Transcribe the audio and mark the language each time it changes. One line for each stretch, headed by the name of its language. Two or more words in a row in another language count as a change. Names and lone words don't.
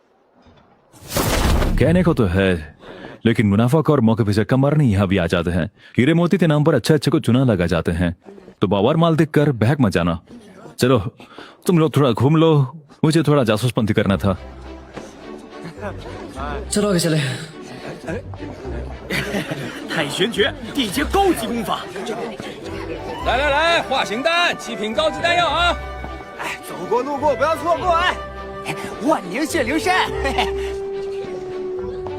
Hindi: कहने को तो है, लेकिन मुनाफाखोर मौके पे चक्का मारने यहाँ भी आ जाते हैं। हीरे मोती के नाम पर अच्छे को चुना लगा जाते हैं, तो बावर माल देख कर बहक मत जाना। चलो तुम लोग थोड़ा घूम लो, मुझे थोड़ा जासूसपंती करना था। चलो आगे चले।
Chinese: 太玄诀，地阶高级功法。来来来，画形丹，极品高级丹药啊！哎，走过路过不要错过哎！万灵血灵山，嘿嘿。